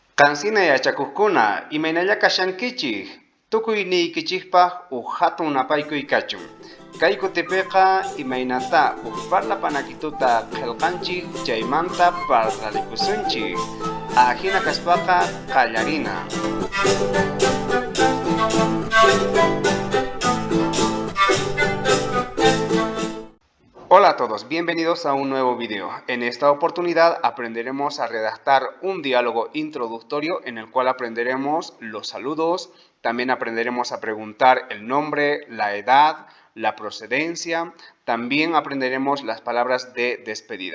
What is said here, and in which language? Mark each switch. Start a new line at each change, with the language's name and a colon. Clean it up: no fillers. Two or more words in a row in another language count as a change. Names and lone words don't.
Quechua: Kansina yachakuqkuna imaynalla kashankichik tukuyniykichikpaq hatun napaykuy kachun. Kay kutipiqa imaynata parlapanakituta qillqanchik chaymanta parlarikusunchik. Ajina kaspaqa qallarina.
Spanish: Hola a todos, bienvenidos a un nuevo video. En esta oportunidad aprenderemos a redactar un diálogo introductorio en el cual aprenderemos los saludos, también aprenderemos a preguntar el nombre, la edad, la procedencia, también aprenderemos las palabras de despedida.